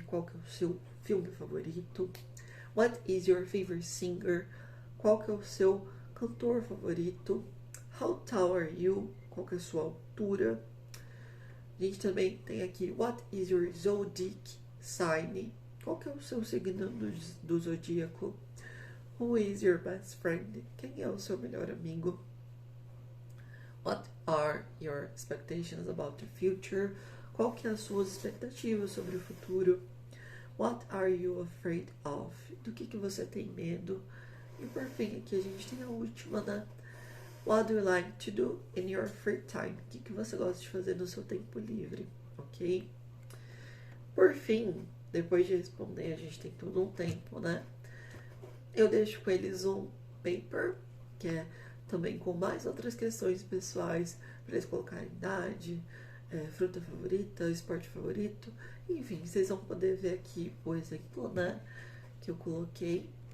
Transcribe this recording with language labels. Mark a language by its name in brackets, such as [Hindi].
[Portuguese] Qual que é o seu filme favorito? [English] What is your favorite singer? [Portuguese] Qual que é o seu cantor favorito? [English] How tall are you? [Portuguese] Qual que é a sua altura? A gente também tem aqui [English] what is your zodiac sign? [Portuguese] Qual que é o seu signo do zodíaco? [English] Who is your best friend? [Portuguese] Quem é o seu melhor amigo? [English] What are your expectations about the future? [Portuguese] Qual que é as suas expectativas sobre o futuro? [English] What are you afraid of? [Portuguese] Do que você tem medo? E por fim, aqui a gente tem a última, né? [English] What do you like to do in your free time? [Portuguese] O que você gosta de fazer no seu tempo livre, ok? Por fim, depois de responder, a gente tem todo um tempo, né? Eu deixo com eles um paper, que é também com mais outras questões pessoais, para eles colocarem idade, fruta favorita, esporte favorito, enfim, vocês vão poder ver aqui o exemplo, né, que eu coloquei.